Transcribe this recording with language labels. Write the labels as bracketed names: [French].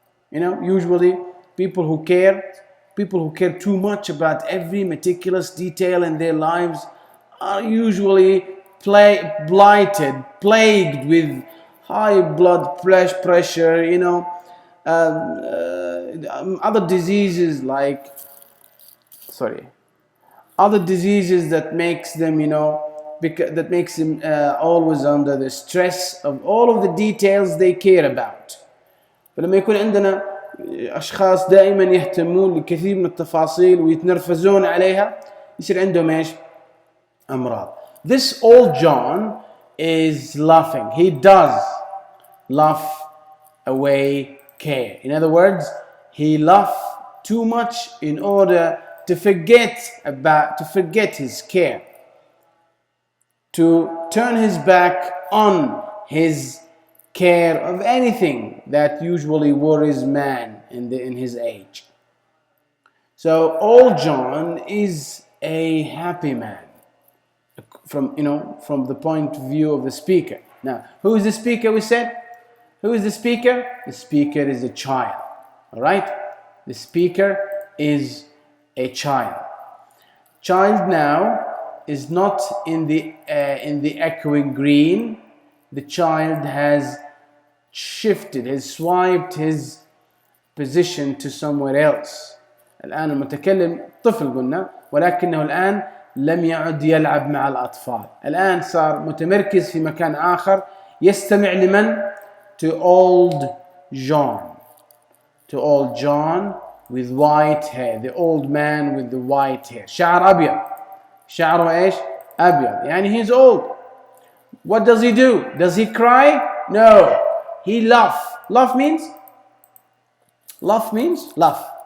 [English] You know, usually people who care too much about every meticulous detail in their lives are usually plagued with high blood pressure, you know, other diseases that makes them, you know, that makes them always under the stress of all of the details they care about. [Arabic] فلما يكون عندنا أشخاص دائما يهتمون لكثير من التفاصيل ويتنرفزون عليها يصير عندهم إيش؟ أمراض. [English] This old John is laughing. He does laugh away care. In other words, he laughs too much in order to forget his care, to turn his back on his care of anything that usually worries man in his age. So old John is a happy man from the point of view of the speaker. Now, who is the speaker? We said, who is the speaker? The speaker is a child. All right, the speaker is a child. Child now is not in the echoing green. The child has shifted, has swiped his position to somewhere else. [Arabic] الآن المتكلم طفل قلنا، ولكنه الآن لم يعد يلعب مع الأطفال. الآن صار متمركز في مكان آخر، يستمع لمن؟ [English] To old John. [Arabic] To old John with white hair. The old man with the white hair. شعر أبيض. شعره إيش؟ أبيض. [English] يعني he's old. What does he do? Does he cry? No. He laughs. Laugh means laugh.